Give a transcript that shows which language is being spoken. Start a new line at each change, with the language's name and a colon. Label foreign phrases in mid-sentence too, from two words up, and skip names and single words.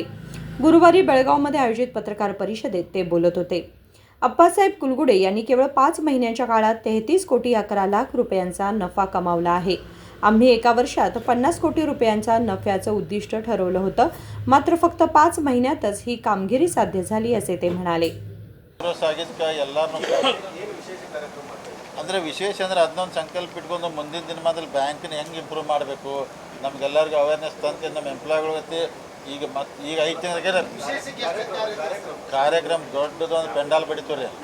Marathi: गुरुवारी बेळगावमध्ये आयोजित पत्रकार परिषदेत ते बोलत होते. अप्पासाहेब कुलगुडे यांनी केवळ 5 महिन्यांच्या काळात 33 कोटी 11 लाख रुपयांचा नफा कमावला आहे. आम्ही एका वर्षात 50 कोटी रुपयांचा नफ्याचं उद्दिष्ट ठरवलं होतं, मात्र फक्त 5 महिन्यातच ही कामगिरी साध्य झाली, असे ते म्हणाले.
Kannada: ಅಂದರೆ ವಿಶೇಷ ಅಂದರೆ ಅದನ್ನೊಂದು ಸಂಕಲ್ಪ ಇಟ್ಕೊಂಡು ಮುಂದಿನ ದಿನಮಾನದಲ್ಲಿ ಬ್ಯಾಂಕ್ನ ಹೆಂಗೆ ಇಂಪ್ರೂವ್ ಮಾಡಬೇಕು, ನಮಗೆಲ್ಲರಿಗೂ ಅವೇರ್ನೆಸ್ ತಂದು ನಮ್ಮ ಎಂಪ್ಲಾಯ್ಗಳಿಗೆ ಈಗ ಈಗ 5 ತಿಂಗಳಿಗೆ ಕಾರ್ಯಕ್ರಮ ದೊಡ್ಡದು ಒಂದು ಪೆಂಡಾಲ್ ಬಡಿತೀವಿ ರೀ.